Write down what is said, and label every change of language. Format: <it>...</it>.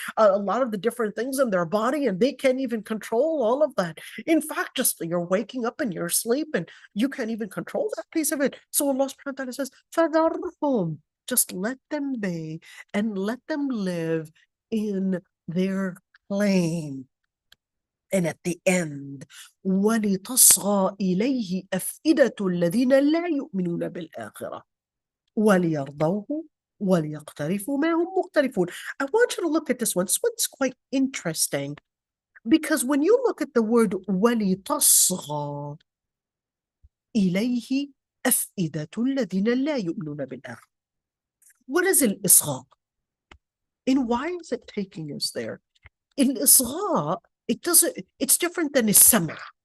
<en>a lot of the different things in their body, and they can't even control all of that. In fact, just you're waking up in your sleep and you can't even control that piece of it. So Allah subhanahu wa ta'ala says, فَذَرْهُمْ, just let them be and let them live in their claim. And at the end,</en> <ar>وَلِتَصْغَى إِلَيْهِ أَفْئِدَةُ الَّذِينَ لَا يُؤْمِنُونَ بِالْآخِرَةِ وَلِيَرْضَوْهُ وَلِيَقْتَرِفُوا مَا هُمْ مُقْتَرِفُونَ.</ar> <en>I want you to look at this one. This one's quite interesting because when you look at the word</en> <ar>وَلِتَصْغَى إِلَيْهِ أَفْئِدَةُ الَّذِينَ لَا يُؤْمِنُونَ بِالْآخِرَةِ,</ar> <en>what is الإصغاء? And why is it taking us there? الإصغاء, it's different than السمع.</en>